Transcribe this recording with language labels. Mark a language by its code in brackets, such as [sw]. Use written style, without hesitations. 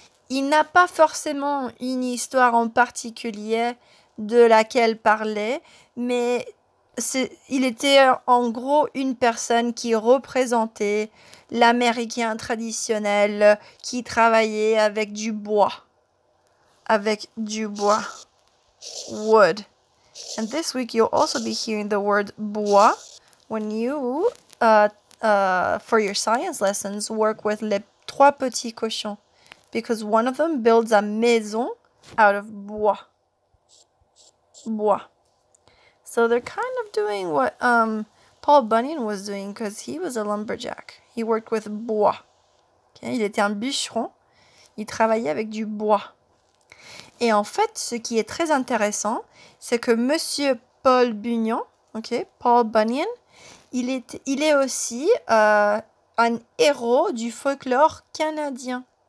[fr] Il n'a pas forcément une histoire en particulier de laquelle parler, mais il était en gros une personne qui représentait l'Américain traditionnel qui travaillait avec du bois. Avec du bois. Wood. [en] And this week you'll also be hearing the word bois when you, for your science lessons, work with [fr] les 3 petits cochons. [en] Because one of them builds a maison out of bois. Bois. So they're kind of doing what Paul Bunyan was doing because he was a lumberjack. He worked with bois. Okay? [fr] Il était un bûcheron. Il travaillait avec du bois. Et en fait, ce qui est très intéressant, c'est que Monsieur Paul Bunyan, okay, Paul Bunyan, il est aussi un héros du folklore canadien.